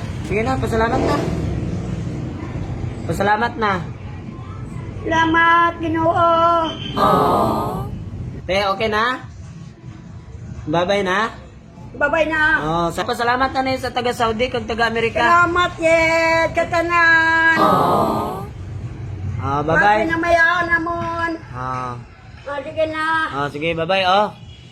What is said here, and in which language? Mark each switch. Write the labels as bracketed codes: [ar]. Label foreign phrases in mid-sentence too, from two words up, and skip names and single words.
[hil] Sige na, pasalamat na. Pasalamat na. Salamat, Ginoo. Te, okay na? Bye-bye na. Babay na. Oh, sa pasalamat na sa taga Saudi kag taga Amerika. Salamat yet katanan. Ah, Bye bye-bye. na mayaw namon. Ah, Sige na. sige, bye-bye oh.